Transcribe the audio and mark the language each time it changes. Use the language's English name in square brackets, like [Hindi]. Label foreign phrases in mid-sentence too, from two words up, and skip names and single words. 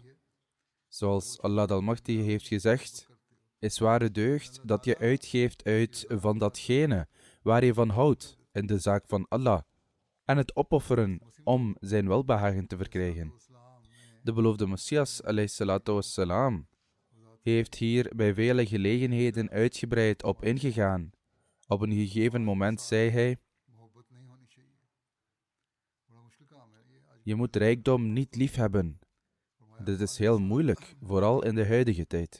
[Dutch] Zoals Allah de Almachtige heeft gezegd, is ware deugd dat je uitgeeft uit van datgene waar je van houdt in de zaak van Allah en het opofferen om zijn welbehagen te verkrijgen. De beloofde Messias, [Arabic] عليه الصلاة والسلام, [Dutch] heeft hier bij vele gelegenheden uitgebreid op ingegaan. Op een gegeven moment zei hij: je moet rijkdom niet liefhebben. Dit is heel moeilijk, vooral in de huidige tijd.